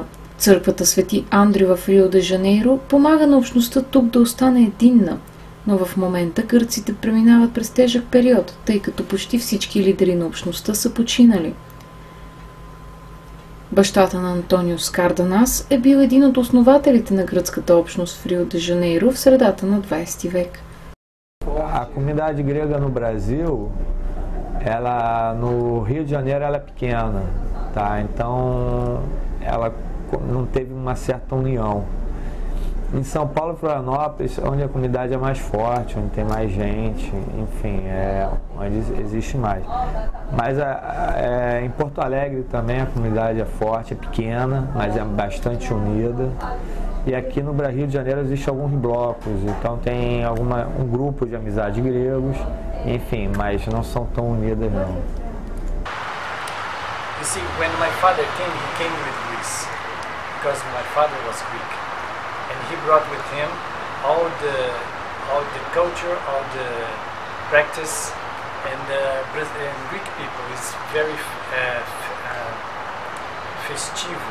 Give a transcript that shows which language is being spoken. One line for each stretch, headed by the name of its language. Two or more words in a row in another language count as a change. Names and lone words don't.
Bulgarian: Църквата Свети Андрю в Рио де Жанейро помага на общността тук да остане единна, но в момента гърците преминават през тежък период, тъй като почти всички лидери на общността са починали. Бащата на Антонио Скарданас е бил един от основателите на гръцката общност в Рио де Жанейро в средата на 20 век.
Portuguese: A comunidade grega no Brasil, no Rio de Janeiro ela é pequena, tá? Então ela não teve uma certa união. Em São Paulo e Florianópolis, onde a comunidade é mais forte, onde tem mais gente, enfim, onde existe mais. Mas em Porto Alegre também a comunidade é forte, é pequena, mas é bastante unida. E aqui no Rio de Janeiro existem alguns blocos, então tem um grupo de amizade gregos, enfim, mas não são tão unidas não.
English: You see, when my father came, he came with Greece, because my father was Greek, and he brought with him all the culture, all the practice, and Greek people is very festivo.